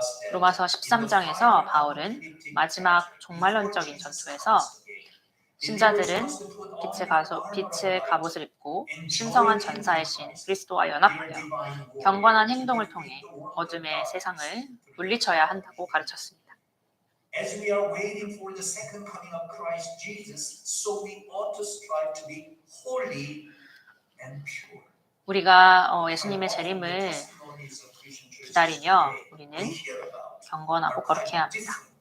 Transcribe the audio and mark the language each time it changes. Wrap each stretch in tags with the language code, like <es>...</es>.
<ko>로마서 13장에서 바울은 마지막 종말론적인 전투에서 신자들은 빛의 갑옷을 입고 신성한 전사의 신 그리스도와 연합하여 경건한 행동을 통해 어둠의 세상을 물리쳐야 한다고 가르쳤습니다.</ko> <en>As we are waiting for the second coming of Christ Jesus, so we ought to strive to be holy and pure.</en> <ko>우리가 예수님의 재림을 기다리며 우리는 경건하고 거룩해야 합니다.</ko>